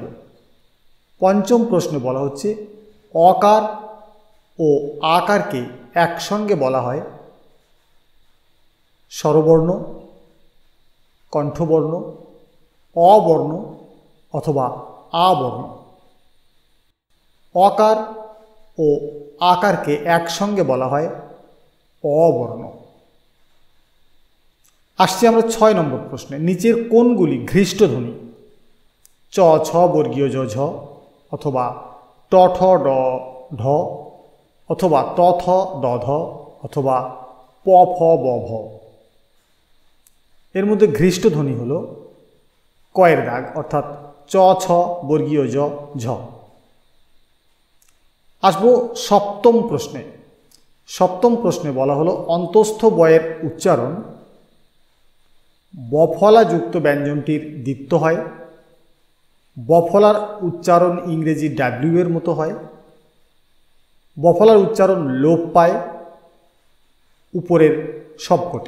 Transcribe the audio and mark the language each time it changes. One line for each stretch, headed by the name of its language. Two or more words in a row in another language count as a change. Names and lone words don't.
Bangla: পঞ্চম প্রশ্নে বলা হচ্ছে, অকার ও আকারকে একসঙ্গে বলা হয় স্বরবর্ণ, কণ্ঠবর্ণ, অবর্ণ অথবা আবর্ণ। অকার ও আকারকে একসঙ্গে বলা হয় অবর্ণ। আসছি আমরা 6 নম্বর প্রশ্নে, নিচের কোনগুলি ঘৃষ্ট ধ্বনি? চ, ছ বর্গীয় জ, ঝ অথবা ট, ঠ, ড, ঢ অথবা ত, থ, দ, ধ অথবা প, ফ, ব, ভ। এর মধ্যে ঘৃষ্ট ধ্বনি হল কয়ের দাগ, অর্থাৎ চ, ছ বর্গীয় জ, ঝ। আসব সপ্তম প্রশ্নে। সপ্তম প্রশ্নে বলা হলো, অন্তস্থ বয়ের উচ্চারণ বফলাযুক্ত ব্যঞ্জনটির দ্বিত্ব হয়, বফলার উচ্চারণ ইংরেজি ডাব্লিউ এর মতো হয়, বফলার উচ্চারণ লোপ পায়, উপরের সবকটি।